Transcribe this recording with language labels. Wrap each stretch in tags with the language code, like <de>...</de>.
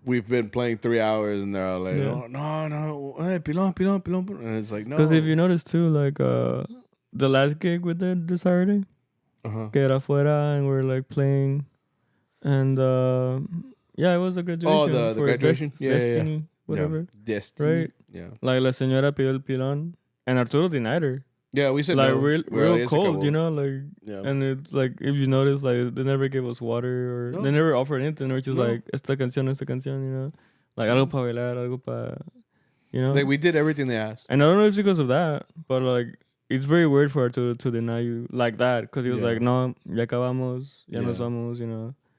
<en>We've been playing 3 hours and they're all like, oh, no, hey, pilon, and it's like no. Because if you notice too, like the last gig we did this Saturday,</en> <es>que era afuera,</es> <en>and we're like playing, and it was a graduation. Oh, the graduation, Destiny, whatever, Destiny, right? Yeah,</en> <es>like la señora pidió el pilón,</es> <en>and Arturo denied her. Yeah, we said like no. real cold, you know, like, and it's like if you notice, like they never gave us water or they never offered anything, which is like</en> <es>esta canción,</es> <en>you know, like</en> <es>algo para bailar, algo para,</es> <en>you know. Like we did everything they asked, and I don't know if it's because of that, but like it's very weird for her to deny you like that because he was like, no,</en> <es>ya acabamos, ya nos vamos,</es> <en>you know.</en>